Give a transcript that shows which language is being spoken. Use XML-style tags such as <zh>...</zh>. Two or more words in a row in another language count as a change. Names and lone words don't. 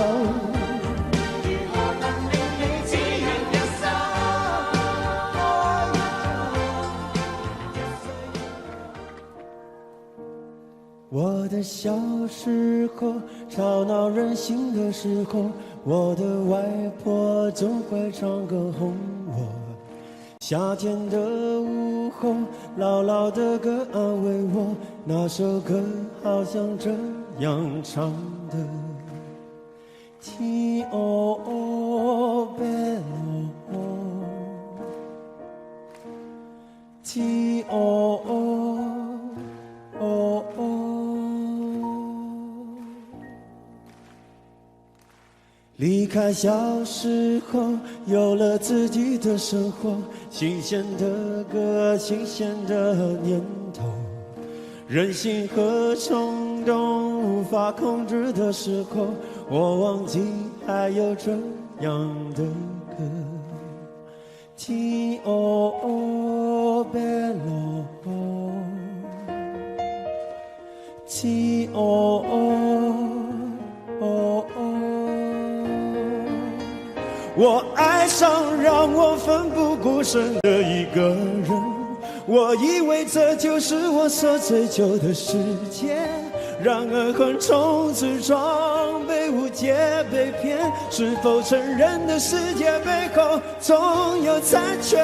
<zh>如何能令你只願一生愛一人？我的小時候，吵鬧任性的時候，我的外婆總會唱歌哄我。夏天的午後，姥姥的歌安慰我，那首歌好像這樣唱的。 Ti o o bello, Ti o o o。離開小時候，有了自己的生活，新鮮的歌，新鮮的念頭，任性和衝動無法控制的時候，我忘記還有這樣的歌。 Ti o o bello, Ti o o o。我愛上讓我奮不顧身的一個人，我以為這就是我所追求的世界，然而橫衝直撞，被誤解被騙，是否成人的世界背後總有殘缺？</zh>